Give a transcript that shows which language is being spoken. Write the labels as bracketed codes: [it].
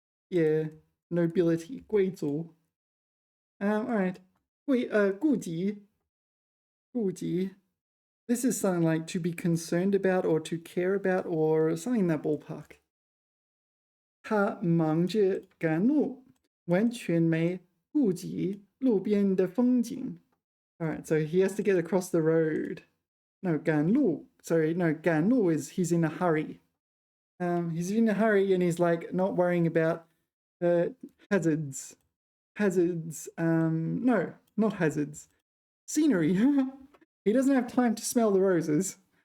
[en] Yeah, nobility, 贵族. All right. 顾及. This is something like to be concerned about or to care about or something in that ballpark. [zh] 他忙着赶路，完全没顾及路边的风景. [en] All right, so he has to get across the road. No, 赶路. Sorry, no, 赶路 is he's in a hurry. He's in a hurry and he's like not worrying about hazards. No, not hazards. Scenery. He doesn't have time to smell the roses.